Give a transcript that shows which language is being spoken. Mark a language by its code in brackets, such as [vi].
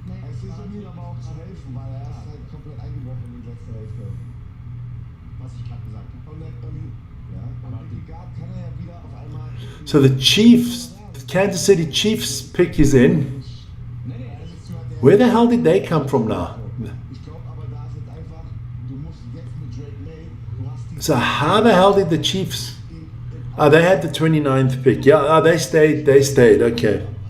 [de] Es ist ihm aber auch zu helfen, weil er ist halt komplett eingebrochen in die letzte Hälfte. was ich gerade gesagt habe. Und die Guard kann er ja wieder auf einmal... [en] So the Chiefs, the Kansas City Chiefs pick is in. Where the hell did they come from now? [de] Ich glaube aber, da ist es einfach, du musst jetzt mit Drake May, du hast die... [en] So how the hell did the Chiefs... Oh, they had the 29th pick. Yeah, oh, they stayed, okay.